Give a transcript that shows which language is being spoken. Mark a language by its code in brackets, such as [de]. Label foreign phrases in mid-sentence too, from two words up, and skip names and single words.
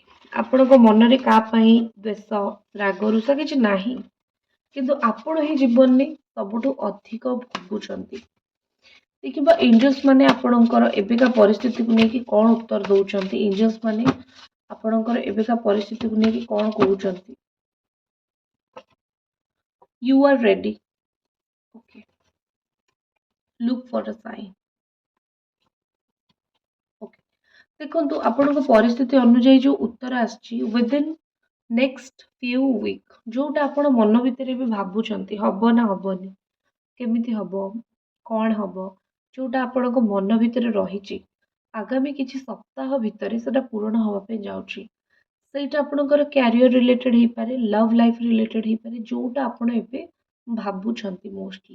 [or] ଆପଣଙ୍କ ମନରେ କାହା ପାଇଁ ଦ୍ୱେଷ ରାଗ ରୁଷା କିଛି ନାହିଁ, କିନ୍ତୁ ଆପଣ ହିଁ ଜୀବନରେ ସବୁଠୁ ଅଧିକ ଭୋଗୁଛନ୍ତି। ଦେଖିବା ଏଞ୍ଜଲ୍ସ ମାନେ ଆପଣଙ୍କର ଏବେକା ପରିସ୍ଥିତିକୁ ନେଇକି କଣ ଉତ୍ତର ଦଉଛନ୍ତି। ଏଞ୍ଜଲ୍ସ ମାନେ ଆପଣଙ୍କର ଏବେକା ପରିସ୍ଥିତିକୁ ନେଇକି କଣ କହୁଛନ୍ତି। [en] You are ready. Okay. Look for a sign. Okay. [or] ଦେଖନ୍ତୁ, ଆପଣଙ୍କ ପରିସ୍ଥିତି ଅନୁଯାୟୀ ଯୋଉ ଉତ୍ତର ଆସିଛି, [en] within next few week, [or] ଯୋଉଟା ଆପଣ ମନ ଭିତରେ ବି ଭାବୁଛନ୍ତି ହବ ନା ହବନି, କେମିତି ହବ, କଣ ହବ, ଯୋଉଟା ଆପଣଙ୍କ ମନ ଭିତରେ ରହିଛି, ଆଗାମୀ କିଛି ସପ୍ତାହ ଭିତରେ ସେଟା ପୂରଣ ହବା ପାଇଁ ଯାଉଛି। ସେଇଟା ଆପଣଙ୍କର [en] career related [or] ହେଇପାରେ, [en] love life related [or] ହେଇପାରେ, ଯୋଉଟା ଆପଣ ଏବେ ଭାବୁଛନ୍ତି ମୋଷ୍ଟଲି।